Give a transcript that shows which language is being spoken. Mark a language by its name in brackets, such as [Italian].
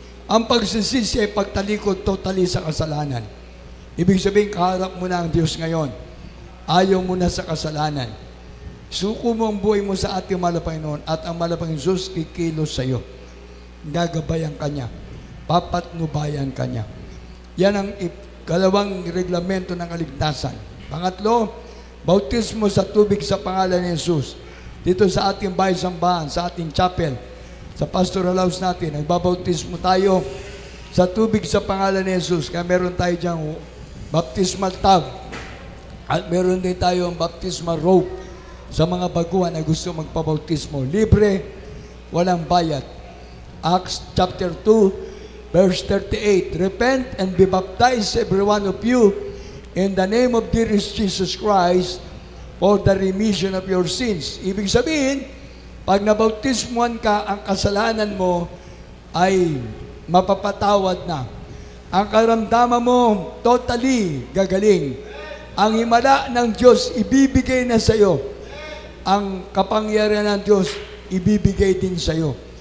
[Filipino] Ang pagsisisi ay pagtalikod totally sa kasalanan. Ibig sabihin, kaharap mo na ang Diyos ngayon. Ayaw mo na sa kasalanan. Suko mo ang buhay mo sa ating mahal na Panginoon at ang mahal na Panginoon Jesus kikilos sa iyo. Gagabayan ka niya. Papatnubayan ka niya. Yan ang kalawang reglamento ng kaligtasan. Pangatlo, bautismo sa tubig sa pangalan ni Jesus. Dito sa ating bahay-sambahan, sa ating chapel, sa pastoral house natin, nagbabautismo tayo sa tubig sa pangalan ni Jesus. Kaya meron tayo diyang baptismal tub. At meron din tayo ang baptismal robe sa mga baguhan na gusto magpabautismo. Libre, walang bayad. Acts chapter 2, verse 38. [English] Repent and be baptized, every one of you, in the name of dearest Jesus Christ, for the remission of your sins. [Filipino] Ibig sabihin, pag nabautismuhan ka, ang kasalanan mo ay mapapatawad na. Ang karamdaman mo, totally gagaling. Ang himala ng Diyos, ibibigay na sa iyo. Ang kapangyarihan ng Diyos, ibibigay din sa iyo.